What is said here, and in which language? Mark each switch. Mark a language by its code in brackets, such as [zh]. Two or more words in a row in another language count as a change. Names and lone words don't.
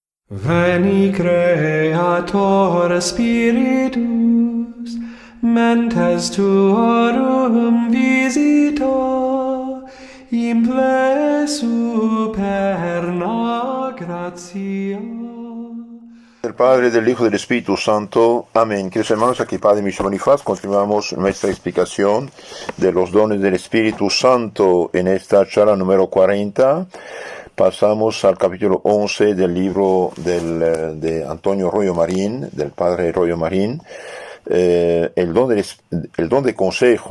[la] Veni Creator Spiritus, mentes tuorum visita, imple superna gratia. [es] Del Padre, del Hijo y del Espíritu Santo. Amén. Queridos hermanos, aquí Padre Michel Bonifaz, continuamos nuestra explicación de los dones del Espíritu Santo en esta charla número 40. Pasamos al capítulo 11 del libro de Antonio Royo Marín, del Padre Royo Marín, el don de consejo.